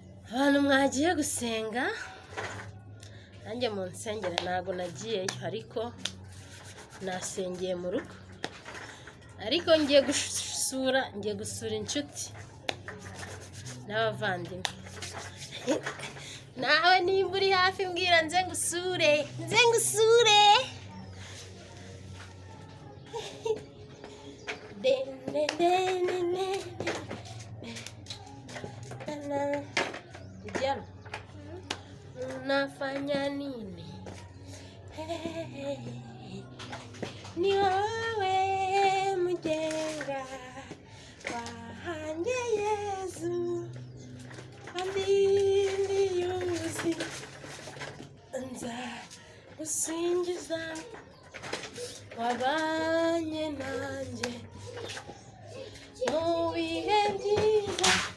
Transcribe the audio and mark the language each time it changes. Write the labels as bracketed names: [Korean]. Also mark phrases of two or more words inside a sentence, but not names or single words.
[Kinyarwanda] Abantu mwagiye gusenga, nanjye mu nsengero ntago nagiyeyo, ariko nasengeye mu rugo. Ariko ngiye gusura, ngiye gusura inshuti. n'abavandimwe. Nawe nimba uri hafi mbwira nze ngusure, nze ngusure. Den, den, den, den, den. [Swahili] Na, na. Diana. Unafanya nini? Ni wewe mjenga. [Kinyarwanda] Wahanjye Yezu, wandindiye ubuzima. Nza gusingiza, wabanye nanjye mu bihe byiza.